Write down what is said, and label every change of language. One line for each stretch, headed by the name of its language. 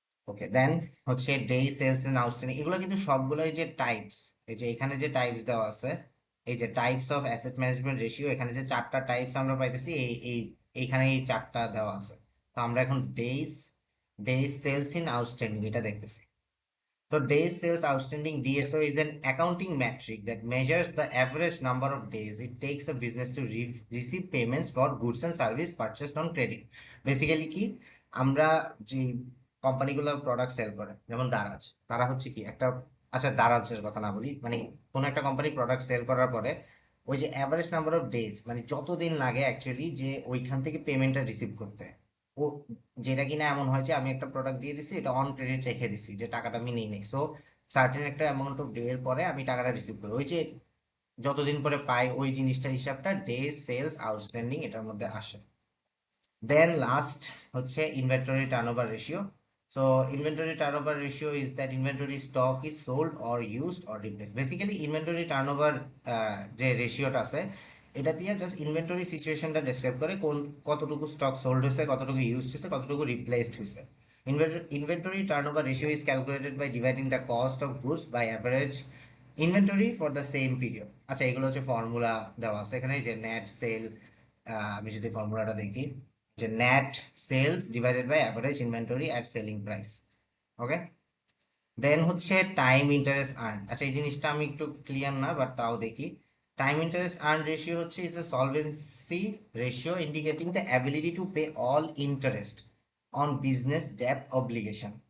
Bangla: ওকে, দেন হচ্ছে day sales and outstanding. এগুলো কিন্তু সবগুলোই যে টাইপস, এই যে এখানে যে টাইপস দেওয়া আছে, এই যে types of asset management ratio, এখানে যে চারটা টাইপস আমরা পাইতেছি, এইখানে এই চারটা দেওয়া আছে। তো আমরা এখন ডেজ সেলস ইন আউটস্ট্যান্ডিং এটা দেখতেছি।
English: So days sales outstanding DSO is an accounting metric that measures the average number of days it takes a business to receive payments for goods and service purchased on credit.
Bangla: Basically কি, আমরা যে কোম্পানিগুলো product sell করে, যেমন দারাজ, তারা হচ্ছে কি একটা, আচ্ছা দারাজের কথা না বলি, মানে কোনো একটা কোম্পানি প্রোডাক্ট সেল করার পরে ওই যে অ্যাভারেজ নাম্বার অফ ডেজ, মানে যতদিন লাগে অ্যাকচুয়ালি যে ওইখান থেকে পেমেন্টটা রিসিভ করতে, ও যেটা কিনা এমন হয় যে আমি একটা প্রোডাক্ট দিয়ে দিছি, এটা অন ক্রেডিট রেখে দিছি যে টাকাটা আমি নিই নেই, সো সার্টেন একটা অ্যামাউন্ট অফ ডে এর পরে আমি টাকাটা রিসিভ করি, ওই যে যতদিন পরে পাই ওই জিনিসটার হিসাবটা ডে সেলস আউটস্ট্যান্ডিং এটার মধ্যে আসে।
English: Then last হচ্ছে inventory turnover ratio. So inventory turnover ratio is that inventory stock is sold or used or replaced.
Bangla: Basically inventory turnover যে রেশিওটা আছে, এটা দিয়ে জাস্ট ইনভেন্টরি সিচুয়েশনটা ডেসক্রাইব করে, কতটুকু স্টক সোল্ড হয়েছে, কতটুকু ইউজ হয়েছে, কতটুকু রিপ্লেসড হয়েছে।
English: Inventory turnover ratio is calculated by dividing the cost of goods by average inventory for the same period.
Bangla: আচ্ছা, এগুলো হচ্ছে ফর্মুলা দেওয়া আছে এখানে, যে নেট সেল, আমি যদি ফর্মুলাটা দেখি, যে net sales divided by average inventory at selling price. ওকে, দেন হচ্ছে টাইম ইন্টারেস্ট আর্ন। আচ্ছা, এই জিনিসটা আমি একটু ক্লিয়ার না, বাট তাও দেখি। টাইম ইন্টারেস্ট আর্ন রেশিও হচ্ছে
English: Is a solvency ratio indicating the ability to pay all interest on business debt obligation.